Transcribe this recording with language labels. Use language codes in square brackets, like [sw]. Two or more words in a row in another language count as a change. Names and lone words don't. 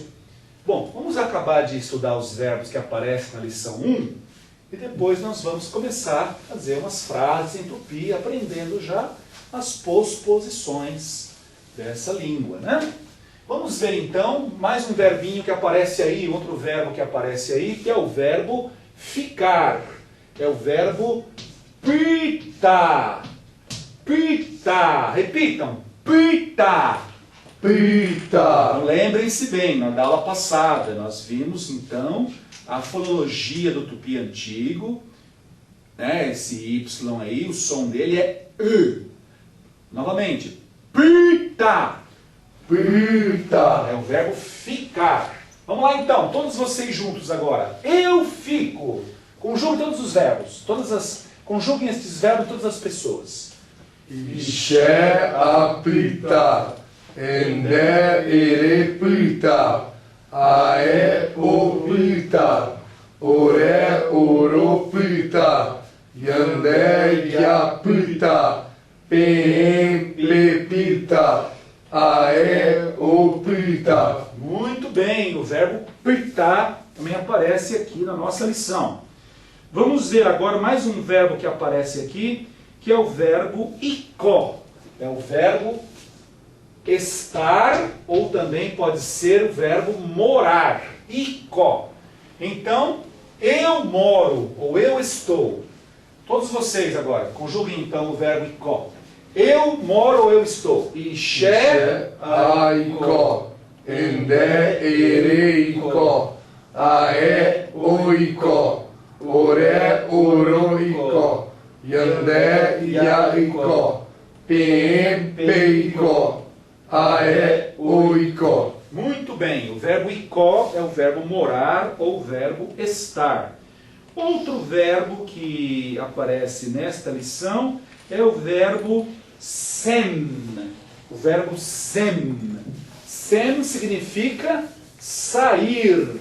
[pt] Bom, vamos acabar de estudar os verbos que aparecem na lição 1 e depois nós vamos começar a fazer umas frases em tupi, aprendendo já as posposições dessa língua, né? Vamos ver então mais um verbinho que aparece aí, outro verbo que aparece aí, que é o verbo ficar. É o verbo pita. Pita. Repitam. Pita. Pita. Então, lembrem-se bem, na aula passada nós vimos então a fonologia do tupi antigo, né? Esse Y aí, o som dele é E. Novamente, pita. Pita. É o verbo ficar. Vamos lá então, todos vocês juntos agora. Eu fico. Conjuguem todos os verbos. Conjuguem estes verbos em todas as pessoas. [tpw] Ixé a pita. Endé ere pita. Aé o pita. Oré oro pita. Yandé ya pita. Pen pe pita. Aé o pita. [pt] Muito bem, o verbo pitar também aparece aqui na nossa lição. Vamos ver agora mais um verbo que aparece aqui, que é o verbo icó. É o verbo estar, ou também pode ser o verbo morar. Icó. Então, eu moro, ou eu estou. Todos vocês agora, conjuguem então o verbo icó. Eu moro ou eu estou? [tpw] Ixé a icó. Endé ere icó. Aé o icó. Oré oro icó. Yandé ya icó. Pen pe icó. Aé o icó. [pt] Muito bem, o verbo icó é o verbo morar ou o verbo estar. Outro verbo que aparece nesta lição é o verbo sem. O verbo sem. Sem significa sair.